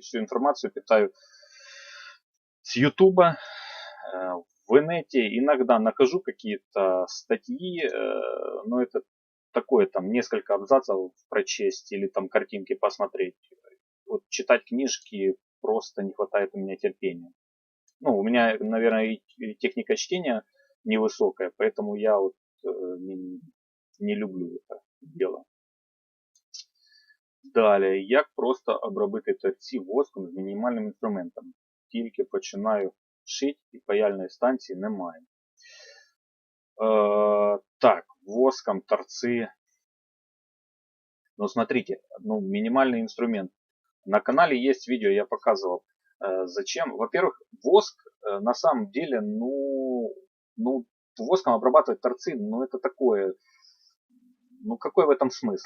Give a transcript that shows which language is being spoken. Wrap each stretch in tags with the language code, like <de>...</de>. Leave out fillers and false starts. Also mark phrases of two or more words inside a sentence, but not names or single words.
<ru>Всю информацию питаю с Ютуба, в инете, иногда нахожу какие-то статьи, но это такое, там, несколько абзацев прочесть или там картинки посмотреть. Вот читать книжки просто не хватает у меня терпения. Ну, у меня, наверное, и техника чтения невысокая, поэтому я вот не люблю это дело.</ru> <uk>Далі, як просто обробити торці воском з мінімальним інструментом. Тільки починаю шити і паяльної станції немає.</uk> <ru>Так, воском торцы. Ну, смотрите, ну, минимальный инструмент. На канале есть видео, я показывал, зачем. Во-первых, воск на самом деле, ну, воском обрабатывать торцы, ну, это такое, ну, какой в этом смысл?</ru>